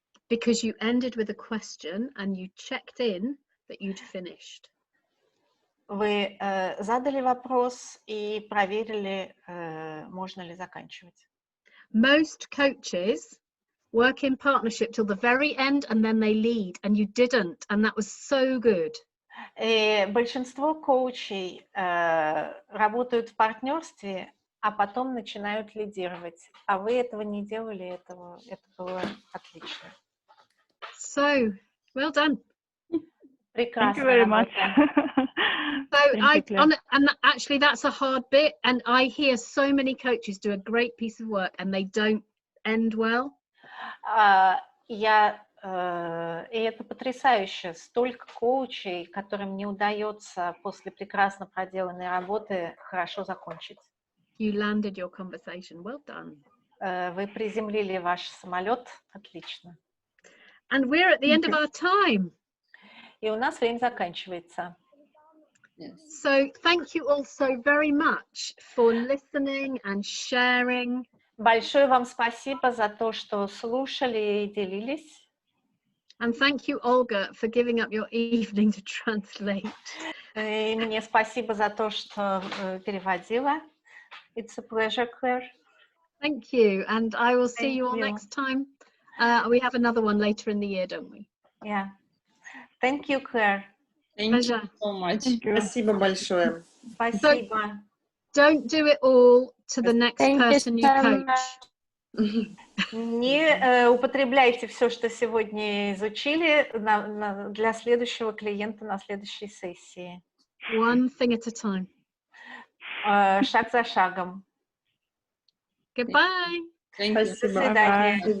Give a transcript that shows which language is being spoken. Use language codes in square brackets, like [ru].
[en] Because you ended with a question and you checked in that you'd finished. [ru] Вы задали вопрос и проверили, можно ли заканчивать. [en] Most coaches work in partnership till the very end and then they lead, and you didn't, and that was so good. [ru] Большинство коучей работают в партнерстве, а потом начинают лидировать. А вы этого не делали, это было отлично. [en] So, well done. Thank you [ru] Прекрасная [en] very much. [ru] работа. [en] So and actually that's a hard bit, and I hear so many coaches do a great piece of work and they don't end well. [ru] И это потрясающе. Столько коучей, которым не удается после прекрасно проделанной работы хорошо закончить. [en] You landed your conversation. Well done. [ru] Вы приземлили ваш самолет. Отлично. [en] And we're at the end of our time. [ru] И у нас время заканчивается. [en] So thank you all so very much for listening and sharing. [ru] Большое вам спасибо за то, что слушали и делились. [en] And thank you, Olga, for giving up your evening to translate. [ru] И мне спасибо за то, что переводила. [en] It's a pleasure, Claire. Thank you, and I will see you all next time. We have another one later in the year, don't we? Yeah. Thank you, Claire. Thank you so much. [ru] Спасибо большое. Спасибо. [en] Don't do it all to the next person you coach. [ru] Не употребляйте все, что сегодня изучили, для следующего клиента на следующей сессии. [en] One thing at a time. [ru] Шаг за шагом. [en] Goodbye. [ru] До свидания.